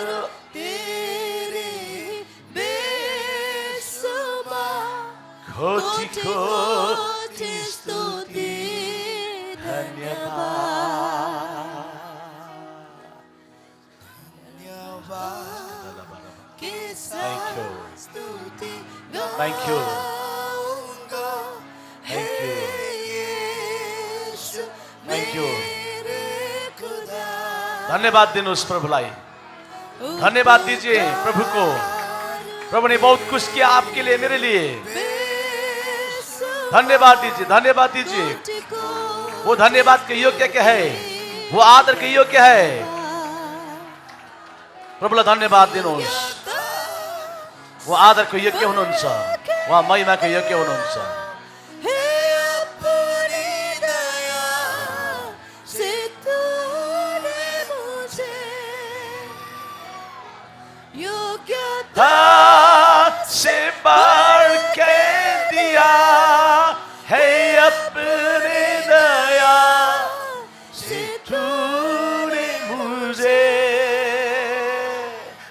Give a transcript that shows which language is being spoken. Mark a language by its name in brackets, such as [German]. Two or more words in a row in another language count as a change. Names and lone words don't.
[Hindi] तेरे बेसुमार, कोटि कोटि स्तुति धन्यवाद। के [English] Thank you. [Hindi] स्तुति [English] Thank you. [Hindi] गाऊंगा [English] Thank you. [Hindi] यीशु [English] Thank you. [Hindi] मेरे खुदा। [Nepali] धन्यवाद दिनुहोस् प्रभुलाई। [Hindi] धन्यवाद दीजिए प्रभु को। प्रभु ने बहुत कुछ किया आपके लिए, मेरे लिए। धन्यवाद दीजिए, धन्यवाद दीजिए। वो धन्यवाद के योग्य क्या है, वो आदर के योग्य है। [Nepali] प्रभुलाई धन्यवाद दिनुहोस्। वो आदर को योग्य हुनुहुन्छ, उहाँ महिमा को योग्य हुनुहुन्छ। [Hindi] से बढ़ के दिया है अपने दया से तूने मुझे।